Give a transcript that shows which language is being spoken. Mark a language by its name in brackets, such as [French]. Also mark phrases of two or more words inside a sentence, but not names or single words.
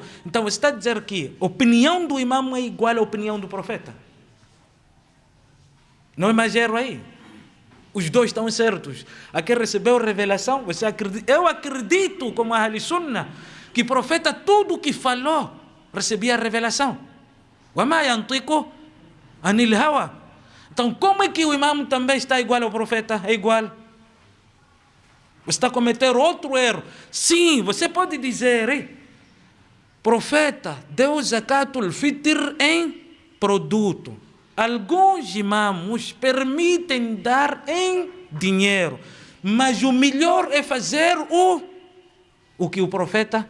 [Portuguese] Então você está a dizer que a opinião do imam é igual à opinião do profeta? Não é mais erro aí? Os dois estão certos. Aqui recebeu revelação, você acredita? Eu acredito, como a [Arabic] أهل السنة, [Portuguese] que o profeta, tudo o que falou, recebia revelação. [Arabic] وَمَا يَنْطِقُ عَنِ الْهَوَى. [Portuguese] Então, como é que o imam também está igual ao profeta? É igual. Você está a cometer outro erro. Sim, você pode dizer, profeta deu [Arabic] زكاة الفطر [Portuguese] em produto. Alguns imãos permitem dar em dinheiro, mas o melhor é fazer o que o profeta.